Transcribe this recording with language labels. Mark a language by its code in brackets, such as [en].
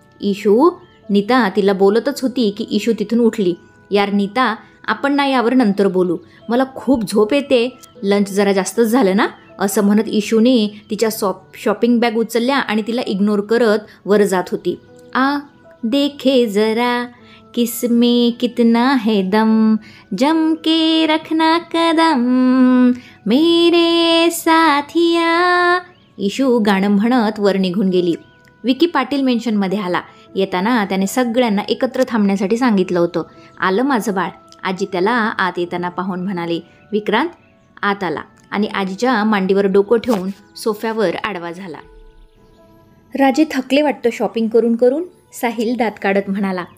[mr] Issue, Nita तिला बोलतच होती की इशू तिथून उठली. यार नीता, आपण ना यावर नंतर बोलू, मला खूप झोप येते, लंच जरा जास्तच झालं ना, असं म्हणत इशूने तिच्या शॉपिंग बॅग उचलल्या आणि तिला इग्नोर करत वर जात होती. [hi] आ देखे जरा किसमें कितना है दम, जम के रखना कदम मेरे साथिया, [mr] इशू गाणं म्हणत वर निघून गेली. विकी पाटील मेन्शनमध्ये आला. येताना त्याने सगळ्यांना एकत्र थांबण्यासाठी सांगितलं होतं. आलं माझं बाळ, आजी त्याला आत येताना पाहून म्हणाले. विक्रांत आत आला आणि आजीच्या मांडीवर डोकं ठेवून सोफ्यावर आडवा झाला. राजे थकले वाटतं शॉपिंग करून करून, साहिल दात काढत म्हणाला.